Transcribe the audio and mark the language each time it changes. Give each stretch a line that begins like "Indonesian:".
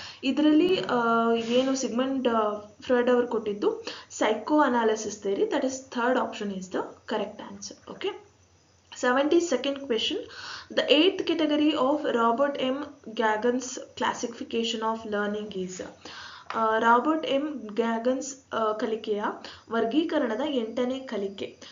Kannada: ಇದರಲ್ಲಿ ಏನು
English: Sigmund Freud
Kannada: ಅವರು ಕೊಟ್ಟಿದ್ದು
English: Psycho analysis theory, that is third option is the correct answer. Okay, 72nd question, the 8th category of Robert M. Gagan's classification of learning is.
Kannada: Robert M ಗ್ಯಾಗನ್ಸ್ ಕಲಿಕೆಯ ವರ್ಗೀಕರಣದ 8ನೇ ಕಲಿಕೆ.